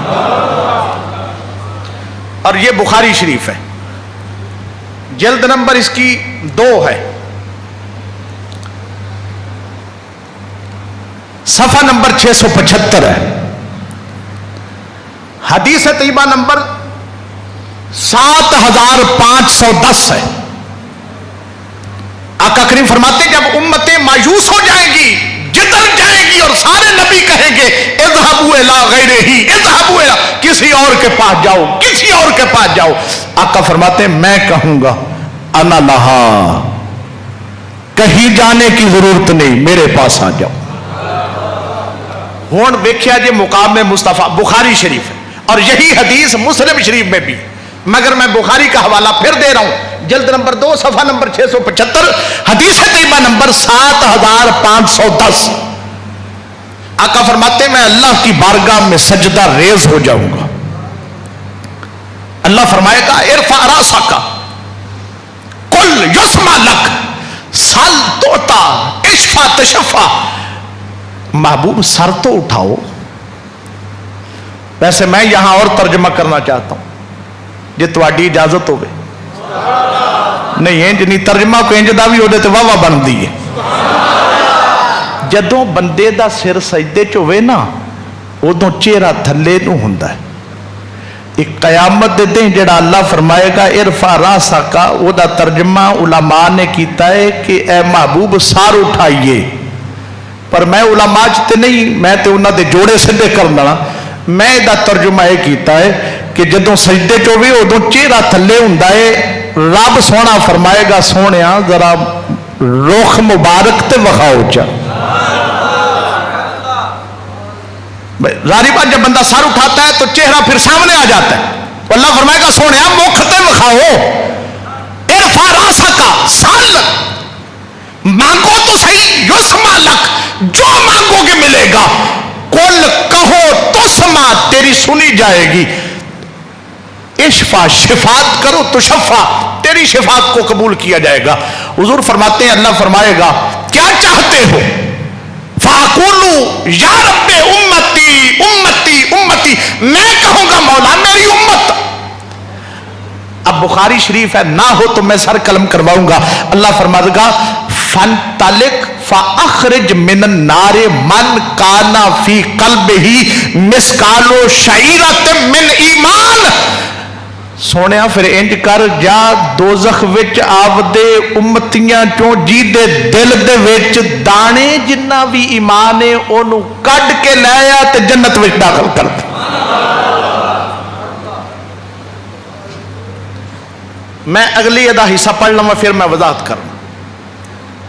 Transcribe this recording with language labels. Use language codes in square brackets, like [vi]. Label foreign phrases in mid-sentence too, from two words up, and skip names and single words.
[ur] اور یہ بخاری شریف ہے، جلد نمبر اس کی 2 ہے، صفحہ نمبر 675 ہے. حدیث طیبہ نمبر 7510 ہے. آقا کریم فرماتے ہیں جب امتیں مایوس ہو جائیں گی، جدر جائیں گی، اور سارے نبی کہیں گے [ar] اذهبوا الى غیرہ، اذهبوا الى، [ur] کسی اور کے پاس جاؤ، کسی اور کے پاس جاؤ. آقا فرماتے ہیں میں کہوں گا [ar] انا لہا، [ur] کہیں جانے کی ضرورت نہیں، میرے پاس آ جاؤ. [pa] ہون ویکھیا جی [ur] مقام مصطفیٰ بخاری شریف ہے، اور یہی حدیث مسلم شریف میں بھی، مگر میں بخاری کا حوالہ پھر دے رہا ہوں، جلد نمبر 2 صفحہ نمبر 675، حدیث طیبہ نمبر 7510. آقا فرماتے ہیں میں اللہ کی بارگاہ میں سجدہ ریز ہو جاؤں گا. [ar] اللہ فرمائے گا ارفع راسک قل یسمع لک سل تعطی اشفع تشفع. [ur] محبوب سر تو اٹھاؤ. ویسے میں یہاں اور ترجمہ کرنا چاہتا ہوں جی [pa] تواڈی اجازت ہوئے. نہیں انج نہیں، ترجمہ کو انج دا بھی ہو تے واہ واہ بن دی ہے. جدوں بندے دا سر سجدے چ ہوئے نا ادوں چہرہ تھلے نو ہوندا ہے. ایک قیامت دے دن جڑا اللہ فرمائے گا [ar] ارفع راسک، [pa] او دا ترجمہ علماء نے کیتا ہے کہ اے محبوب سار اٹھائیے. پر میں علماء تے نہیں، میں تے انہاں دے جوڑے سدھے کرنا. میں دا ترجمہ یہ کیتا ہے کہ جدوں سجدے چ ہوئے ادوں چہرہ تھلے ہوندا ہے. رب سونا فرمائے گا سونیا ذرا رخ مبارک تے وکھاؤ چا. [ur] ظاہری بات جب بندہ سر اٹھاتا ہے تو چہرہ پھر سامنے آ جاتا ہے. [pa] اللہ فرمائے گا سونیا مکھ تے وکھاؤ. [ar] ارفع راسک سل، [ur] مانگو تو صحیح، [ar] یسمع لک، [ur] جو مانگو گے ملے گا. قل کہو تسمع، تیری سنی جائے گی. اشفا، شفاعت کرو تو شفا، تیری شفاعت کو قبول کیا جائے گا. حضور فرماتے ہیں اللہ فرمائے گا کیا چاہتے ہو؟ [ar] فاقولو یا رب امتی امتی امتی، [ur] میں کہوں گا مولا میری امت. اب بخاری شریف ہے، نہ ہو تو میں سر قلم کرواؤں گا. [ar] اللہ فرمائے گا فانطلق فاخرج من النار من کان فی قلبہ مثقال شعیرۃ من ایمان. [pa] سونیا پھر انج کر جا دوزخ وچ آودے امتیاں چوں جی دے دل دے وچ دانے جنہ بھی ایمان ہے اونوں کڈ کے لے آ تے جنت وچ داخل کر دے. [ur] میں اگلی ادا حصہ پڑھ لوں پھر میں وضاحت کروں.